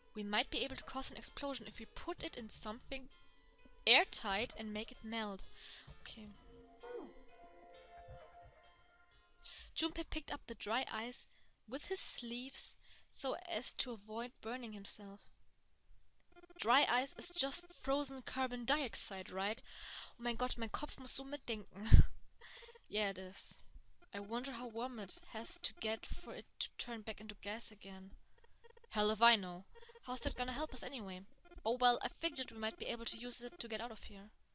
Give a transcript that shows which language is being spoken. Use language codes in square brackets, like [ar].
[en] We might be able to cause an explosion if we put it in something airtight and make it melt. Okay. Junpei picked up the dry ice with his sleeves so as to avoid burning himself. Dry ice is just frozen carbon dioxide, right? [de] Oh mein Gott, mein Kopf muss so mitdenken. [en] Yeah, it is. I wonder how warm it has to get for it to turn back into gas again. Hell if I know. How's that gonna help us anyway? Oh well, I figured we might be able to use it to get out of here.